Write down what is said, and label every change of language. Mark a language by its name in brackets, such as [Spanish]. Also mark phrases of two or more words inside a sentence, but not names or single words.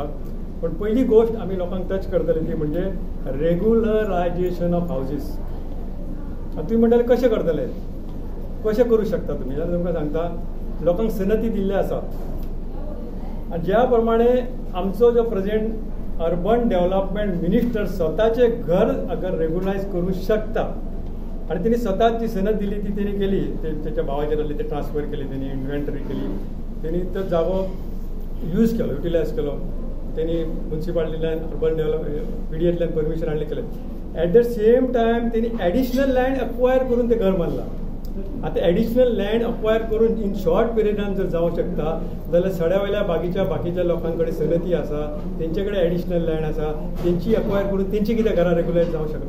[Konkani] पण पयली गोश्ट आमी लोकांक टच करतली ती म्हणजे [English] regularisation of houses. [Konkani] तुम्ही म्हणटाले कशें करतले, कशें करूं शकता तुमी? जाल्यार तुमकां सांगता, लोकांक संनती दिल्ले आसा आनी ज्या प्रमाणे आमचो जो [English] present urban development minister [Konkani] स्वताचे घर अगर रेग्युलायज करूं शकता आणि त्यांनी स्वतःच जी सनद दिली ती त्यांनी केली, त्याच्या भावाचेर आसली ते ट्रान्सफर केली, त्यांनी इन्व्हेंटरी केली, त्यांनी तो जागो यूज केलो, युटिलायज केलो, त्यांनी म्युन्सिपालिटींतल्यान [English] urban development [Konkani] PDAंतल्यान परमिशन हाडले केलें. [English] at the same time [Konkani] त्यांनी [English] additional land acquire [Konkani] करून ते घर बांदलां. आता [English] additional land acquire [Konkani] करून [English] in short [Konkani] पिरियडान जर जावं शकता जाल्यार सड्यावयल्या बाकीच्या लोकांकडे सनती आसा, तेंचेकडे [English] additional land [Konkani] आसा, तेंची अक्वायर करून तेंची कित्याक घरां रेग्युलायज जावं शकना?